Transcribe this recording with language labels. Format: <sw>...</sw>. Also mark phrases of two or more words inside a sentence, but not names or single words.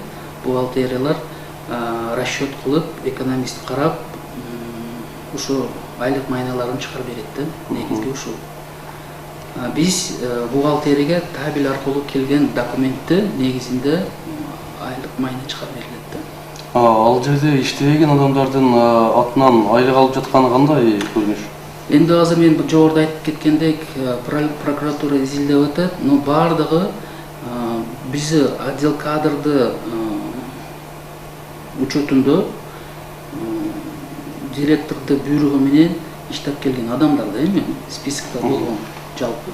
<ky>Бухгалтериялар расчет кылып, экономист карап, ушу айлык майналарын чыгарып берет да, негизги ушул. Биз бухгалтерияга табил аркылуу келген документти негизинде айлык майна чыгарып берилет да. Ал жерде иштеген адамдардын атынан айлык алып жатканы кандай көрүнүш?</ky> <uz>Endi hozir men</uz> <ky>жогоруда айтып кеткендек, прокуратура изилдеп атат, но бардыгы биз</ky> <ru>отдел кадрды</ru> <ky>учетунда директорду буйругу менен иштеп келген адамдар да эми спискте болгон жалпы.</ky>